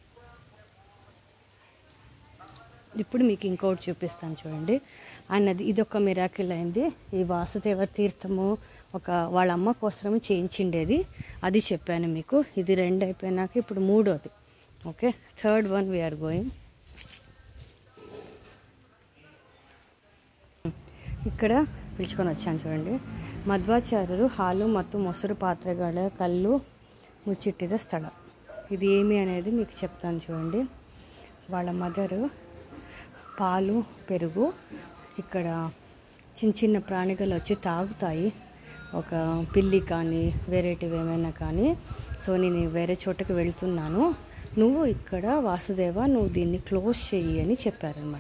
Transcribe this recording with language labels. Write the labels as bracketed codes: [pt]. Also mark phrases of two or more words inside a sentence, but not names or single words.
[te] ఇప్పుడు మీకు ఇంకోటి చూపిస్తాను చూడండి. అన్నది ఇదొక మిరాకిల్ అయింది. ఈ వాసుదేవ తీర్థము వాళ్ళ అమ్మ కోసము చేయించిండేది, అది చెప్పాను మీకు. ఇది 2 అయిపోయినాక ఇప్పుడు 3వది. ఓకే, [en] 3rd one we are going. [te] ఇక్కడ పిలుచుకొని వచ్చాను చూడండి. [kn] ಮಧ್ವಾಚಾರ್ಯರು ಹಾಲು ಮತ್ತು ಮೊಸರು ಪಾತ್ರೆಗಳ ಕಲ್ಲು ಮುಚ್ಚಿಟ್ಟಿದ ಸ್ಥಳ. [te] ఇది ఏమి అనేది మీకు చెప్తాను చూడండి. వాళ్ళ మదరు పాలు పెరుగు ఇక్కడ చిన్న చిన్న ప్రాణిಗಳು వచ్చి తాగుతాయి, ఒక పిల్లి కానీ వేరేటివి ఏమైనా కానీ. సో నేను వేరే చోటకి వెళ్తున్నాను, నువ్వు ఇక్కడ వాసుదేవ నువ్వు దీన్ని క్లోజ్ చెయ్యి అని చెప్పారనమాట.